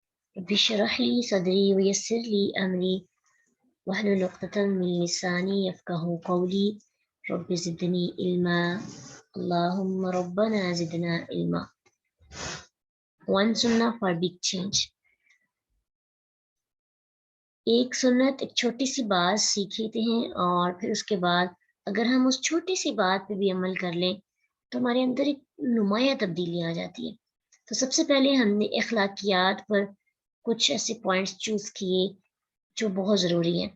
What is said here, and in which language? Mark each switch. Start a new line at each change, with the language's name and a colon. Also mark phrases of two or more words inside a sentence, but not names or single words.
Arabic: رب اشرح لي صدري ويسر لي أمري واحلل عقدة من لساني يفقهوا قولي رب زدني علما اللهم ربنا زدنا علما.
English: One sunnah for big change।
Hindi: एक सुन्नत, एक छोटी सी बात सीख लेते हैं और फिर उसके बाद अगर हम उस छोटी सी बात पे भी अमल कर लें तो हमारे अंदर एक नुमाया तब्दीली आ जाती है। तो सबसे पहले हमने अखलाकियात पर कुछ ऐसे
English: points choose
Hindi: किए जो बहुत ज़रूरी हैं।